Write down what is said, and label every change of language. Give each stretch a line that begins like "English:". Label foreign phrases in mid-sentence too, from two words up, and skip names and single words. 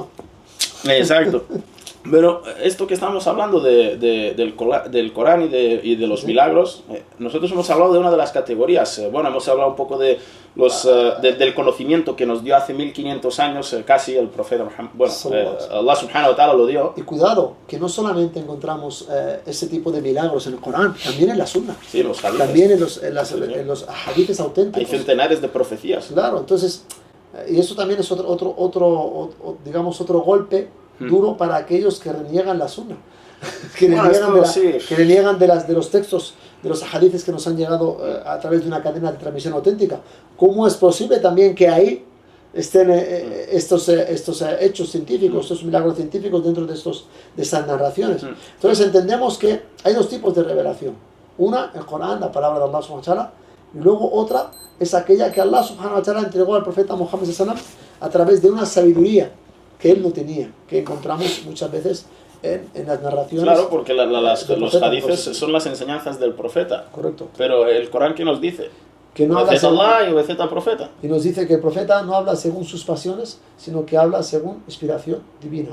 Spanish: Exacto. Pero esto que estamos hablando del Corán y de los milagros, nosotros hemos hablado de una de las categorías. Bueno, hemos hablado un poco de del conocimiento que nos dio hace 1500 años casi el profeta Muhammad. Bueno,
Arabic: الله سبحانه وتعالى
Spanish: lo dio. Y cuidado, que no solamente encontramos ese tipo de milagros en el Corán, también en la Sunna. Sí, los hadiths. También en los hadiths auténticos. Hay centenares de profecías. Claro, entonces, y eso también es digamos, otro golpe duro para aquellos que reniegan la Sunna, que reniegan de los textos, de los hadiths que nos han llegado a través de una cadena de transmisión auténtica. ¿Cómo es posible también que ahí estén estos hechos científicos, estos milagros científicos dentro de esas narraciones? Entonces entendemos que hay dos tipos de revelación. Una, el Corán, la palabra de
Arabic: الله سبحانه وتعالى,
Spanish: y luego otra es aquella que
Arabic: الله سبحانه وتعالى
Spanish: entregó al profeta Muhammad
Arabic: صلى الله عليه وسلم
Spanish: a través de una sabiduría que él no tenía, que encontramos muchas veces en las narraciones. Claro, porque los hadiths son las enseñanzas del profeta. Correcto. Pero el Corán, ¿qué nos dice? Que no habla según Allah y obedeced al profeta. Y nos dice que el profeta no habla según sus pasiones, sino que habla según inspiración divina.